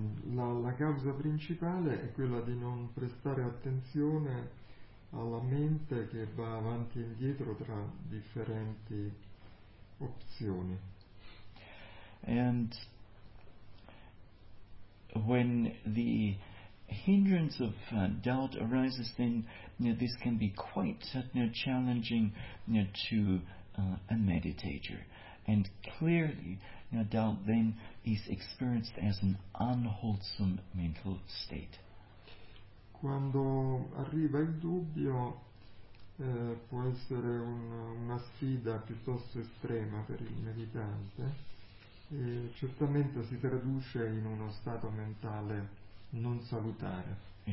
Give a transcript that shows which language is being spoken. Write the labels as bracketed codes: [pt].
[it] La causa principale è quella di non prestare attenzione alla mente che va avanti e indietro tra differenti opzioni. [en] And when the hindrance of doubt arises, then this can be quite challenging to a meditator. And clearly, doubt then is experienced as an unwholesome mental state. [it] Quando arriva il dubbio, può essere una sfida piuttosto estrema per il meditante, e certamente si traduce in uno stato mentale non salutare.